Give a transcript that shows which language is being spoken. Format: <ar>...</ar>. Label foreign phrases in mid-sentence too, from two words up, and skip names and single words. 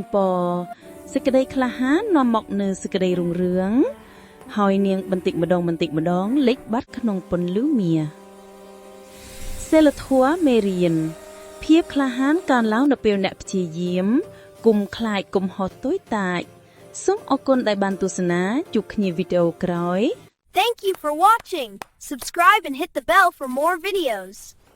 <km>ពរសេចក្តីក្លាហាននាំមកនូវសេចក្តីរុងរឿងហើយនាងបន្តិចម្ដងលិចបាត់ក្នុងពន្លឺមាសសិលធម៌មេរៀនភាពក្លាហានកើនឡើងនៅពេលអ្នកព្យាយាមគុំខ្លាចគុំហត់តូចតាចសូមអរគុណដែលបានទស្សនាជួបគ្នាវីដេអូក្រោយ</km> <en>Thank you for watching. Subscribe and hit the bell for more videos.</en>